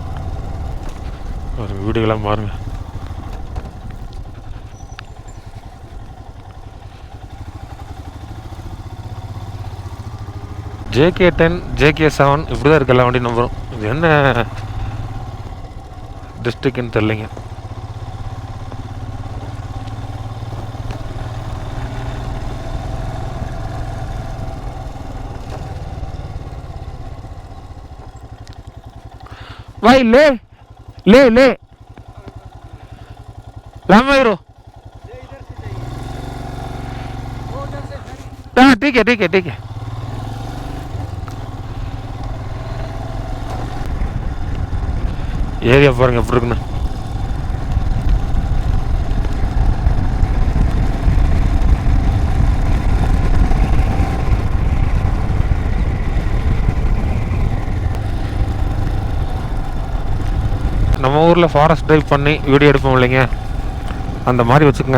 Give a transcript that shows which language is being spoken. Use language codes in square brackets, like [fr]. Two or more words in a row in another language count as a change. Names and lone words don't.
[ta] ஒரு வீடுகளாம் பாருங்க. JK10 JK7 இப்படி தான் இருக்கு எல்லா வண்டி நம்பரும். இது என்ன டிஸ்ட்ரிக்ட்னு தெரியலைங்க. [hi] भाई ले ले ले लंबा हीरो। हाँ ठीक है ठीक है ठीक है। [ta] ஏரியா பாருங்க எப்படி இருக்குன்னு. நம்ம ஊரில் [en] forest drive [ta] பண்ணி வீடியோ எடுப்போம் இல்லைங்க, அந்த மாதிரி வச்சுக்கோங்க.